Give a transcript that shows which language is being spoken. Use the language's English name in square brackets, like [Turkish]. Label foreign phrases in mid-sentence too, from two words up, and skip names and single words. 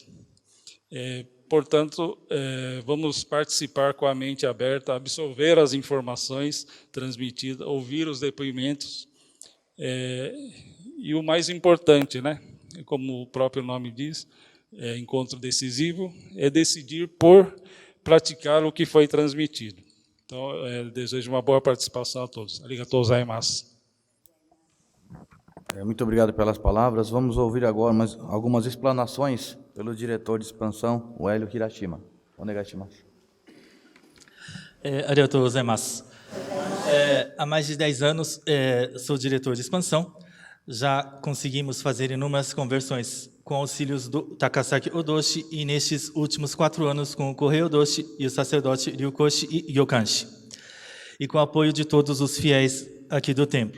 [Portuguese] Portanto, vamos participar com a mente aberta, absorver as informações transmitidas, ouvir os depoimentos. E o mais importante, como o próprio nome diz, encontro decisivo, é decidir por praticar o que foi transmitido. Então, desejo uma boa participação a todos. [Japanese] ありがとうございます. [Portuguese] Muito obrigado pelas palavras. Vamos ouvir agora algumas explanações pelo diretor de expansão, o Hélio Hirashima. [Japanese] お願いします. ありがとうございます. [Portuguese] Há mais de 10 anos sou diretor de expansão. Já conseguimos fazer inúmeras conversões com auxílios do Takasaki Odoshi e nestes últimos 4 anos com o Kohei Odoshi e o sacerdote Ryukoshi e Gyokanshi. E com o apoio de todos os fiéis aqui do templo.